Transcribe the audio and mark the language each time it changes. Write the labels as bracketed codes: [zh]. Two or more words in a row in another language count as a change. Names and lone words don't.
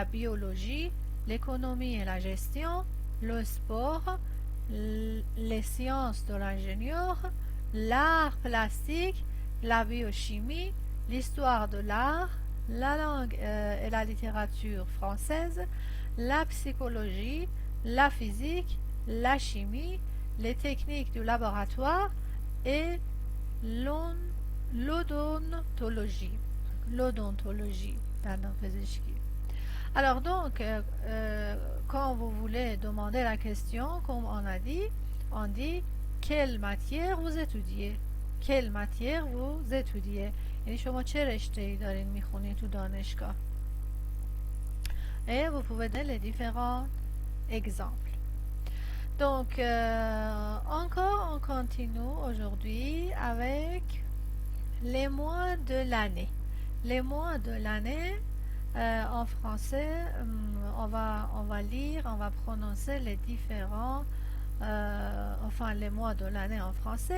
[fr] biologie, l'économie et la gestion, le sport, les sciences de l'ingénieur, l'art plastique, la biochimie, l'histoire de l'art, la langue et la littérature française, la psychologie, la physique, la chimie, les techniques du laboratoire et l'odontologie. Alors donc, quand vous voulez demander la question, comme on dit quelle matière vous étudiez. quelle matière vous étudiez. [fa] یعنی شما چه رشته‌ای دارین میخونید تو دانشگاه. [fr] Et vous pouvez donner les différents exemples. Donc, encore on continue aujourd'hui avec les mois de l'année. Les mois de l'année, en français, on va lire, on va prononcer les différents, les mois de l'année en français.